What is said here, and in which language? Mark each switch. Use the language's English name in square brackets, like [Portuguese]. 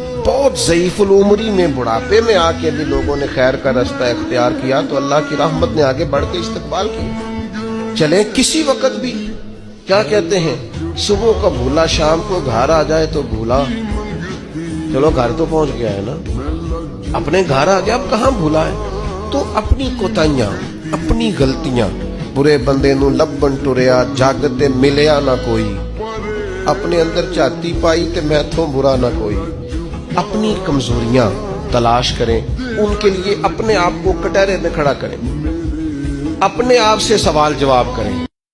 [Urdu] بہت ضعیف العمری میں بڑھاپے میں آ کے بھی لوگوں نے خیر کا رستہ اختیار کیا تو اللہ کی رحمت نے آگے بڑھ کے استقبال کیا. چلیں کسی وقت بھی, کیا کہتے ہیں, صبح کا بھولا شام کو گھر آ جائے تو بھولا, چلو گھر تو پہنچ گیا ہے نا, اپنے گھر آ گیا, اب کہاں بھولا ہے. تو اپنی کوتاہیاں, اپنی غلطیاں, [Punjabi] برے بندے نو لبن ٹریا جاگتے ملیا نہ کوئی, اپنے اندر چاتی پائی تے میتھوں برا نہ کوئی. [Urdu] اپنی کمزوریاں تلاش کریں, ان کے لیے اپنے آپ کو کٹہرے میں کھڑا کریں, اپنے آپ سے سوال جواب کریں.